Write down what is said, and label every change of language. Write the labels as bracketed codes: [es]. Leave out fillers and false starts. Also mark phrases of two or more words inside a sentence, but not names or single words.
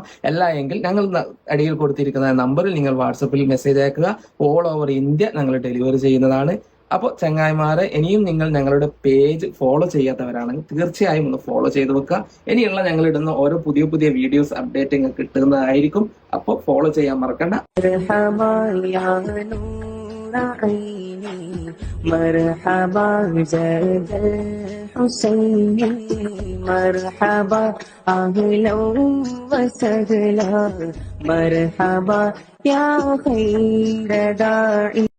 [ml] അല്ല എങ്കിൽ ഞങ്ങൾ അടിയിൽ കൊടുത്തിരിക്കുന്ന നമ്പറിൽ നിങ്ങൾ വാട്സപ്പിൽ മെസ്സേജ് അയക്കുക. [en] all over India [ml] ഞങ്ങൾ ഡെലിവറി ചെയ്യുന്നതാണ്. അപ്പോൾ ചങ്ങായിമാരെ, ഇനിയും നിങ്ങൾ ഞങ്ങളുടെ [en] page follow [ml] ചെയ്യാത്തവരാണെങ്കിൽ തീർച്ചയായും ഒന്ന് ഫോളോ ചെയ്ത് വെക്കുക. ഇനിയുള്ള ഞങ്ങൾ ഇടുന്ന ഓരോ പുതിയ പുതിയ [en] videos update [ml] നിങ്ങൾക്ക് കിട്ടുന്നതായിരിക്കും. അപ്പോൾ ഫോളോ ചെയ്യാൻ മറക്കണ്ട. [ar] مرحبا زاد الحسين مرحبا أهلا وسهلا مرحبا يا خير داعي